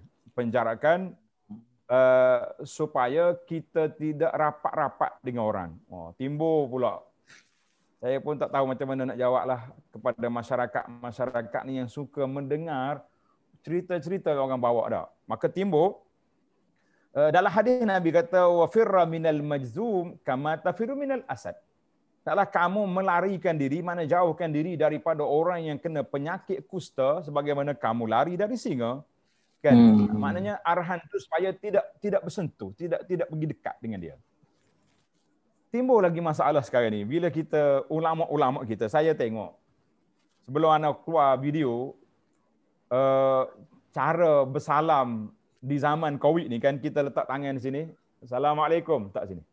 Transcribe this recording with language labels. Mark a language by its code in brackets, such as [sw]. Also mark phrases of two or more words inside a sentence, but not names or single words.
[ms] Penjarakan supaya kita tidak rapat-rapat dengan orang. Timbul pula. Saya pun tak tahu macam mana nak jawablah kepada masyarakat ni yang suka mendengar cerita-cerita orang bawa dah. Maka timbul dalam hadis Nabi kata [ar] wa firra minal majzum kama tafirru minal asad. [ms] Taklah kamu melarikan diri, mana jauhkan diri daripada orang yang kena penyakit kusta sebagaimana kamu lari dari singa. Kan? Maknanya arahan itu supaya tidak bersentuh, tidak pergi dekat dengan dia. Timbul lagi masalah sekarang ni. Bila kita, ulama-ulama kita, saya tengok, sebelum anak keluar video, cara bersalam di zaman COVID ni kan, kita letak tangan di sini, Assalamualaikum, tak sini.